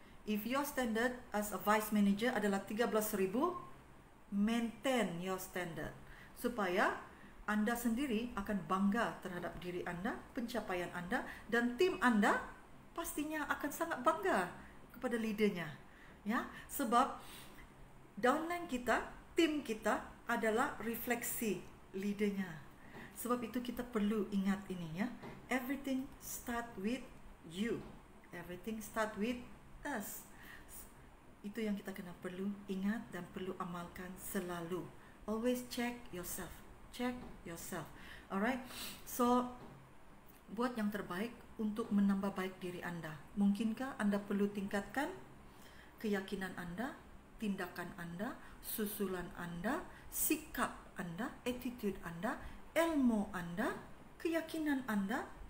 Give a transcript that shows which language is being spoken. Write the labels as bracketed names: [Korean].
[English] If your standard as a vice manager [Malay] adalah 13,000, [English] maintain your standard [Malay] supaya anda sendiri akan bangga terhadap diri anda, pencapaian anda, dan tim anda pastinya akan sangat bangga kepada leadernya. Ya, sebab downline kita, tim kita adalah refleksi leadernya. Sebab itu kita perlu ingat ini ya. [English] Everything start with you. Everything start with us. [Malay] Itu yang kita kena perlu ingat dan perlu amalkan selalu. [English] Always check yourself. Check yourself. Alright. [Malay] So, buat yang terbaik untuk menambah baik diri anda. Mungkinkah anda perlu tingkatkan keyakinan anda, tindakan anda, susulan anda, sikap anda, attitude anda, ilmu anda, keyakinan anda.